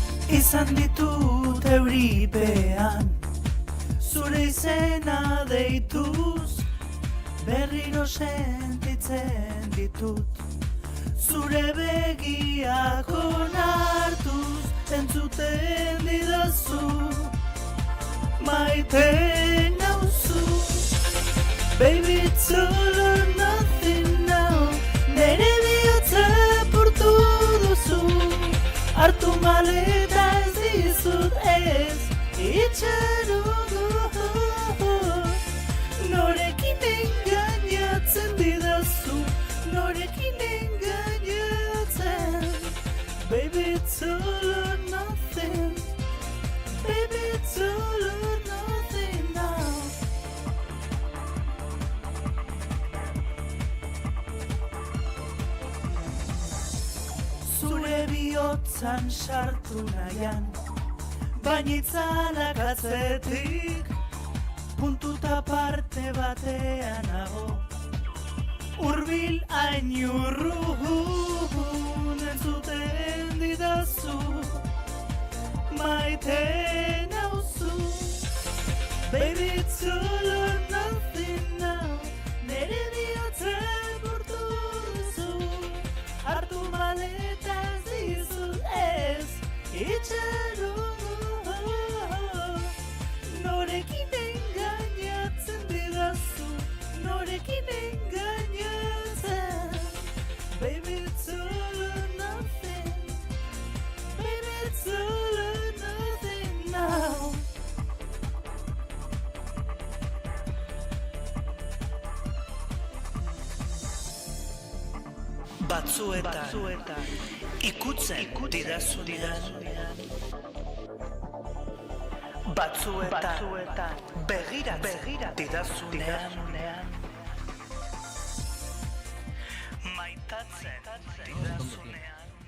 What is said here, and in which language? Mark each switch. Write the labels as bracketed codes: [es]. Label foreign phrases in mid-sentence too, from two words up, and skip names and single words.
[eu] izan ditut euripean, zure izena deituz, berriro sentitzen ditut, zure begiak onartuz, entzuten didazu, maite nauzu. [en] Baby, it's all or nothing now, [eu] nere bihotza portu duzu, hartu maleta ez dizut ez, itxarongo. Norekin engainatzen didazu, norekin engainatzen. [en] Baby, it's all or nothing, baby, it's all or nothing now. [eu] Zure bihotzan sartu nahian, baina itzalak atzetik, puntuta parte batean nago, urbil hain urrun entzuten didazu, maite nauzu. [en] Baby, it's all or nothing now, [eu] nere bihotza portu duzu, hartu maleta ez dizut ez, itxarongo. Norekin engainatzen didazu, norekin engainatzen. [en] Baby, it's all or nothing, baby, it's all or nothing now. [eu] Batzuetan ikutzen didazunean, batzuetan begiratzen didazunean, maitatzen didazunean.